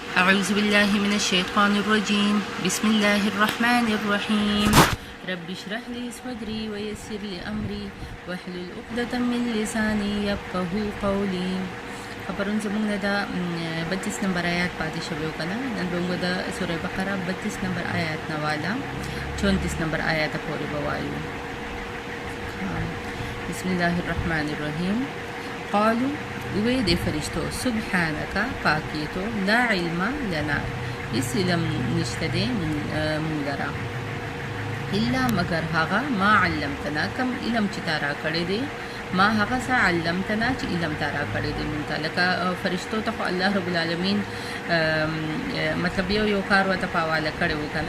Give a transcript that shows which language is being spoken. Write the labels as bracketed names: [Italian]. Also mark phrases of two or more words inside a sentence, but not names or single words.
[Arabic] أعوذ بالله من الشيطان الرجيم. بسم الله الرحمن الرحيم. رب اشرح لي صدري ويسر لي أمري واحلل عقدة من لساني يفقهوا قولي. [Pashto] خبرون زمونږ د 32 نمبر آیات پاتې شوی کنه. نن به موږ د سورې بقره 32 نمبر آیات نه والا 34 نمبر آیات پورې ووایو. [Arabic] بسم الله الرحمن الرحیم. [Pashto] قالوا وی د فرشتو سبحانك پاکیتو [Arabic] لا علم لنا [Pashto] اس علم نشته دی مونږ لرا الا مگر هغه [Arabic] ما علمتنا [Pashto] کم علم چې تا را کړی دی ما هغه څه علمتنا چې علم تا را کړی دی مونږ ته. لکه فرشتو ته خو الله رب العالمین مطلب یو کار ورته په حواله کړی و کنه.